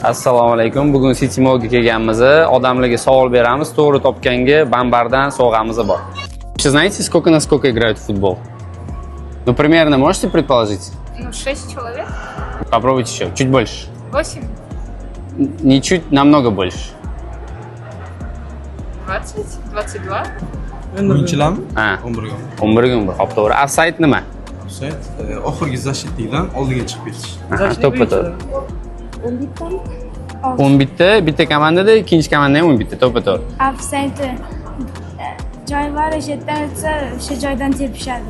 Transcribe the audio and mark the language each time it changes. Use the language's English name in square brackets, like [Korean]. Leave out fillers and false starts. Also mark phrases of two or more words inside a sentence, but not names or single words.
[Uzbek] Assalomu alaykum. Bugun Citymoga kelganmiz. Odamlarga savol beramiz. To'g'ri topganga bambardan sovg'amiz bor. [Russian] Вы знаете, насколько играют в футбол? Ну, примерно можете предположить? 6 человек. Попробуйте еще. Чуть больше. 8. Не чуть, намного больше. 20. 22. [Uzbek] O'yinchilarmi? Ha. 11 11 Hop, to'g'ri. Offside nima? Offside oxirgi защитникdan oldiga chiqib ketish. To'ppa to'g'ri. 11 bitta komandada, ikkinchi komanda ham 11 to'ppa to'g'ri. Offside joy var, o'sha yerdan o'tsa o'sha joydan tepishadi.